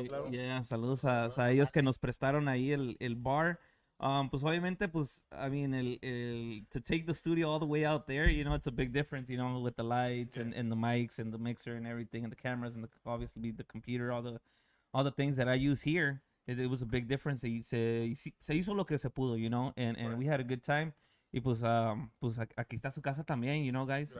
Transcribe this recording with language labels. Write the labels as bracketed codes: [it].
[en] Yeah, [es] saludos a ellos que nos prestaron ahí el bar. Pues obviamente, pues, [en] I mean, to take the studio all the way out there, you know, it's a big difference, you know, with the lights and the mics and the mixer and everything and the cameras and obviously the computer, all the things that I use here. It was a big difference. [es] Y se hizo lo que se pudo, [en] you know, and we had a good time. [es] Y pues aquí está su casa también, [en] you know, guys.